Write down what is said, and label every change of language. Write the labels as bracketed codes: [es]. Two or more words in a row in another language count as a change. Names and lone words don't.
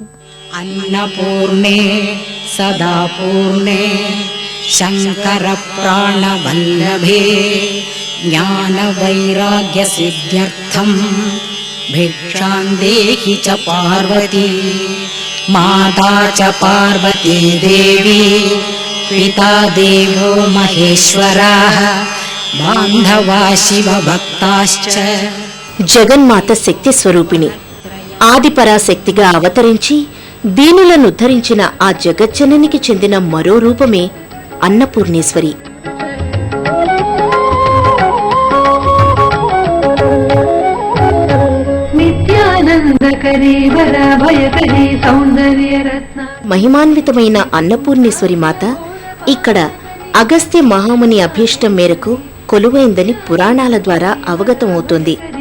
[sa] అన్నపూర్ణే సదాపూర్ణే శంకర ప్రాణవల్లభే జ్ఞాన వైరాగ్య సిద్ధ్యర్థం భిక్షాం దేహి చ పార్వతీ మాతా చ పార్వతీ దేవి पिता देवो महेश्वराः बान्धवा शिवभक्ताश्च। [te] జగన్మాత శక్తి స్వరూపిణి, ఆదిపరాశక్తిగా అవతరించి దీనులను ఉద్ధరించిన ఆ జగజ్జననికి చెందిన మరో రూపమే అన్నపూర్ణేశ్వరి. మహిమాన్వితమైన అన్నపూర్ణేశ్వరి మాత ఇక్కడ అగస్త్య మహాముని అభీష్టం మేరకు కొలువైందని పురాణాల ద్వారా అవగతమవుతోంది.